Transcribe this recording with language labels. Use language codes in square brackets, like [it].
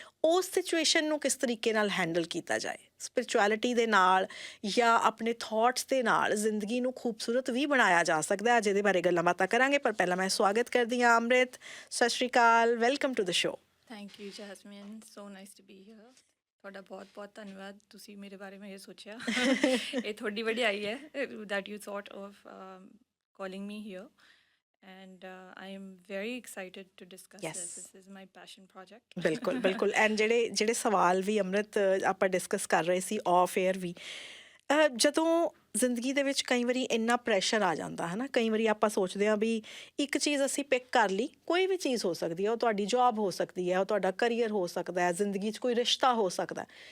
[pa] ਉਸ ਸਿਚੁਏਸ਼ਨ ਨੂੰ ਕਿਸ ਤਰੀਕੇ ਨਾਲ ਹੈਂਡਲ ਕੀਤਾ ਜਾਏ, ਸਪਿਰਿਚੁਅਲਿਟੀ ਦੇ ਨਾਲ ਜਾਂ ਆਪਣੇ ਥਾਟਸ ਦੇ ਨਾਲ ਜ਼ਿੰਦਗੀ ਨੂੰ ਖੂਬਸੂਰਤ ਵੀ ਬਣਾਇਆ ਜਾ ਸਕਦਾ। ਅੱਜ ਇਹਦੇ ਬਾਰੇ ਗੱਲਾਂ ਬਾਤਾਂ ਕਰਾਂਗੇ, ਪਰ ਪਹਿਲਾਂ ਮੈਂ ਸਵਾਗਤ ਕਰਦੀ ਹਾਂ ਅੰਮ੍ਰਿਤ। ਸਤਿ ਸ਼੍ਰੀ ਅਕਾਲ, [en] Welcome to the show. Thank you Jasmine, so nice to be here. [pa] ਤੁਹਾਡਾ ਬਹੁਤ ਬਹੁਤ ਧੰਨਵਾਦ, ਤੁਸੀਂ ਮੇਰੇ ਬਾਰੇ ਮੈਂ ਇਹ ਸੋਚਿਆ। ਇਹ ਤੁਹਾਡੀ ਵਡਿਆਈ ਹੈ [en] that you thought of calling me here, and I am very excited to discuss Yes. this. This is my passion project. [pa] ਬਿਲਕੁਲ ਬਿਲਕੁਲ। ਐਂਡ ਜਿਹੜੇ ਸਵਾਲ ਵੀ ਅੰਮ੍ਰਿਤ ਆਪਾਂ ਡਿਸਕਸ ਕਰ ਰਹੇ ਸੀ ਆਫ ਏਅਰ ਵੀ, ਜਦੋਂ ਜ਼ਿੰਦਗੀ ਦੇ ਵਿੱਚ ਕਈ ਵਾਰੀ ਇੰਨਾ ਪ੍ਰੈਸ਼ਰ ਆ ਜਾਂਦਾ ਹੈ ਨਾ, ਕਈ ਵਾਰੀ ਆਪਾਂ ਸੋਚਦੇ ਹਾਂ ਵੀ ਇੱਕ ਚੀਜ਼ ਅਸੀਂ ਪਿਕ ਕਰ ਲਈ, ਕੋਈ ਵੀ ਚੀਜ਼ ਹੋ ਸਕਦੀ ਹੈ, ਉਹ ਤੁਹਾਡੀ ਜੌਬ ਹੋ ਸਕਦੀ ਹੈ, ਉਹ ਤੁਹਾਡਾ ਕਰੀਅਰ ਹੋ ਸਕਦਾ ਹੈ, ਜ਼ਿੰਦਗੀ 'ਚ ਕੋਈ ਰਿਸ਼ਤਾ ਹੋ ਸਕਦਾ।